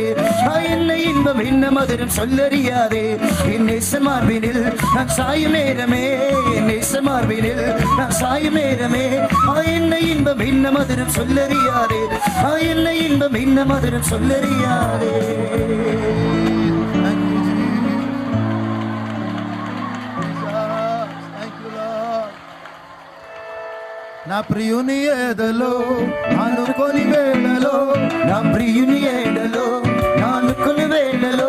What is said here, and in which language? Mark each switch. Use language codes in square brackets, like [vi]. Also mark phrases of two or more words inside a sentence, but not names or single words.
[ta] என்ன இன்பம் என்ன மதுரம் சொல்லறியாரே. நேசமாவினில் நான் சாயும் நேரமே. நேசமாவினில் நான் சாயும் நேரமே. என்ன இன்பம் என்ன மதுரம் சொல்லறியாரே. என்ன இன்பம் என்ன மதுரம் சொல்லறியாரே. [te] నా ప్రియుని ఏదలో అనుకొని వేళలో. నా ప్రియుని ఏడలో నానుకొని వేళలో.